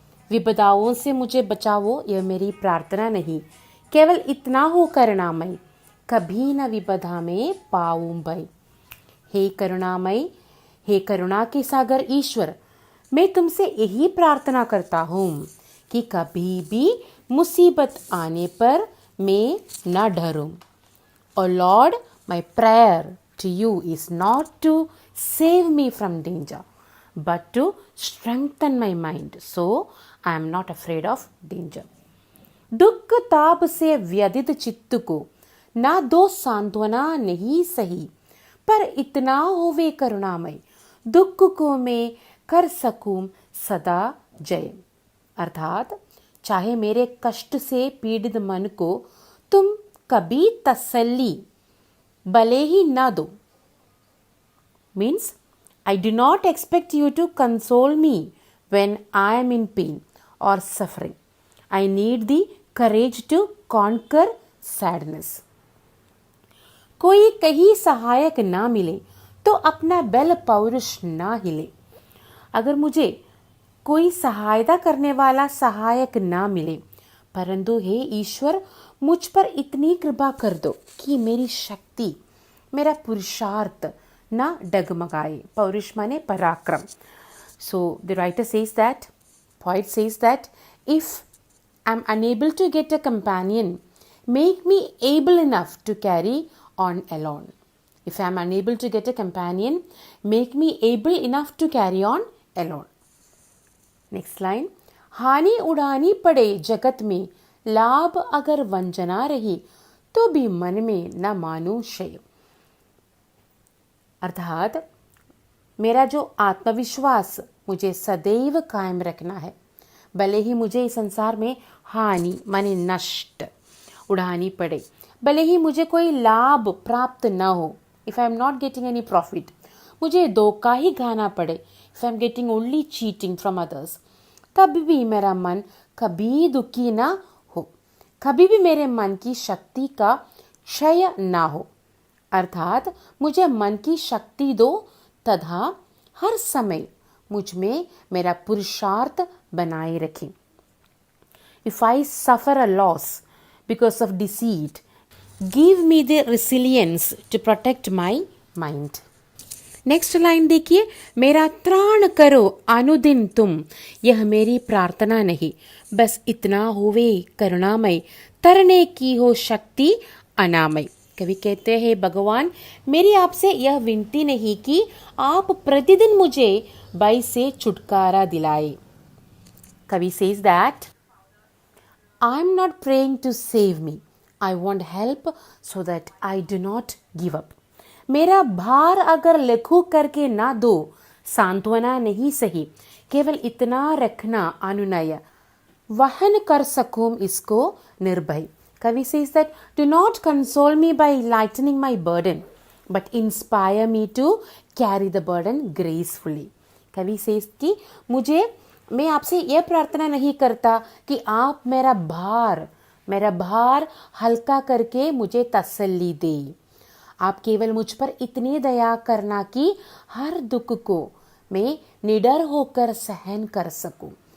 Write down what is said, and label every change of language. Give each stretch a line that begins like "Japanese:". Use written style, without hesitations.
Hindi: विपदाओं से मुझे बचाओ, यह मेरी प्रार्थना नहीं, केवल इतना हो करुणामय, कभी न विपदा में पाऊं भय। हे करुणामय, हे करुणा के सागर ईश्वर, मैं तुमसे यही प्रार्थना करता हूँ कि कभी भी मुसीबत आने पर मैं न डरूं।
English: Oh lord, my prayer to you is not to save me from danger, but to strengthen my mind, so I am not afraid of danger.
Hindi: दुख ताप से व्यथित चित्त को ना दो सांत्वना नहीं सही, पर इतना होवे करुणामय, दुख को मैं कर सकूं सदा जय। अर्थात चाहे मेरे कष्ट से पीड़ित मन को तुम कभी तसल्ली भले ही ना दो,
English: means I do not expect you to console me when I am in pain or suffering. I need the courage to conquer sadness.
Hindi: कोई कहीं सहायक ना मिले तो अपना बल पौरुष ना हिले। अगर मुझे कोई सहायता करने वाला सहायक ना मिले, परंतु हे ईश्वर मुझ पर इतनी कृपा कर दो कि मेरी शक्ति, मेरा पुरुषार्थ ना डगमगाए। पौरुष माने पराक्रम।
English: So the writer says that, poet says that, if I'm unable to get a companion, make me able enough to carry on alone. If I'm unable to get a companion, make me able enough to carry on alone. Next line,
Hindi: हानि उड़ानी पड़े जगत में, लाभ अगर वंजना रही, तो भी मन में न मानूं शय। अर्थात मेरा जो आत्मविश्वास मुझे सदैव कायम रखना है, भले ही मुझे इस संसार में हानि माने नष्ट उड़ानी पड़े, भले ही मुझे कोई लाभ प्राप्त न हो,
English: if I am not getting any profit,
Hindi: मुझे धोखा ही खाना पड़े,
English: if I am getting only cheating from others,
Hindi: तब भी मेरा मन कभी दुखी ना हो, कभी भी मेरे मन की शक्ति का क्षय ना हो। अर्थात मुझे मन की शक्ति दो तथा हर समय मुझ में मेरा पुरुषार्थ बनाए रखें।
English: If I suffer a loss because of deceit, give me the resilience to protect my mind. Next line
Hindi: देखिए, मेरा त्राण करो अनुदिन तुम, यह मेरी प्रार्थना नहीं, बस इतना होवे करुणामय, तरने की हो शक्ति अनामय। कवि कहते हैं, भगवान मेरी आपसे यह विनती नहीं कि आप प्रतिदिन मुझे भय से छुटकारा दिलाए।
English: कवि says that I am not praying to save me, I want help so that I do not give up.
Hindi: मेरा भार अगर लघु करके ना दो, सांत्वना नहीं सही, केवल इतना रखना अनुनय, वहन कर सकूं इसको निर्भय।
English: Kavi says that, do not console me by lightening my burden, but inspire me to carry the burden gracefully. Kavi says
Hindi: कि मैं आपसे यह प्रार्थना नहीं करता कि आप मेरा भार हल्का करके मुझे तसल्ली दे। आप केवल मुझ पर इतनी दया करना कि हर दुख को मैं निडर होकर सहन कर सकूं।